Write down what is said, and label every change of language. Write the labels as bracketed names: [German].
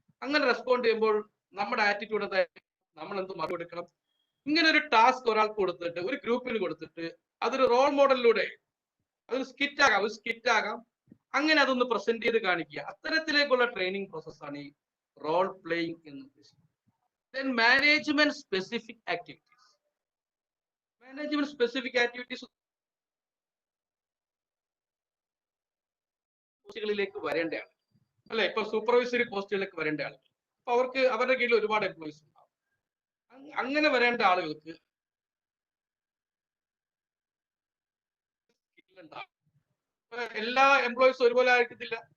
[Malayalam] അങ്ങനെ റെസ്പോണ്ട് ചെയ്യുമ്പോൾ നമ്മുടെ ആറ്റിറ്റ്യൂഡ് എന്തായാലും നമ്മൾ എന്ത് മറുപടി കൊടുക്കണം. ഇങ്ങനെ ഒരു ടാസ്ക് ഒരാൾക്ക് കൊടുത്തിട്ട്, ഒരു ഗ്രൂപ്പിന് കൊടുത്തിട്ട്, അതൊരു റോൾ മോഡലിലൂടെ, അതൊരു സ്കിറ്റ് ആകാം, അങ്ങനെ അതൊന്ന് പ്രസന്റ് ചെയ്ത് കാണിക്കുക. അത്തരത്തിലേക്കുള്ള ട്രെയിനിങ് പ്രോസസ്സാണ് ഈ റോൾ പ്ലേയിങ് എന്ന് ഉദ്ദേശിക്കുന്നത്. [English] Then management specific activities. Management specific activities [Malayalam] പോസ്റ്റുകളിലേക്ക് വരേണ്ടതാണ് അല്ലെ, ഇപ്പൊ സൂപ്പർവൈസറി പോസ്റ്റുകളിലേക്ക് വരേണ്ട ആളുകൾ, അപ്പൊ അവർക്ക് അവരുടെ കീഴിൽ ഒരുപാട് എംപ്ലോയീസ് ഉണ്ടാവും. അങ്ങനെ വരേണ്ട ആളുകൾക്ക് എല്ലാ എംപ്ലോയീസും ഒരുപോലെ ആയിരിക്കത്തില്ല.